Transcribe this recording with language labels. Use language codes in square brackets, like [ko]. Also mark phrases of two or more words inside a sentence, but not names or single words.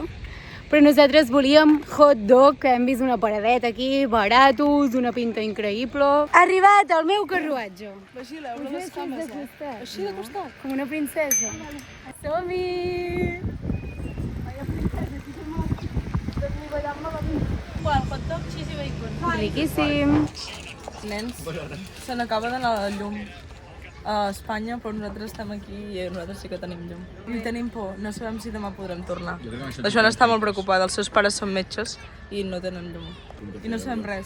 [ca] Però nosaltres volíem [en] hot dog, [ca] que hem vist una paradeta aquí, baratos, una pinta increïble. Ha arribat el meu carruatge. Vigileu, no les cames, Així de costat. Com una princesa. Som-hi! Qual? [en] Hot dog, cheese i bacon. [ca] Riquíssim. Nens, se n'acaba d'anar la llum a Espanya, però nosaltres estem aquí i nosaltres sí que tenim llum. I tenim por, no sabem si demà podrem tornar. La Joana està molt preocupada, els seus pares són metges i no tenen llum. I no sabem res.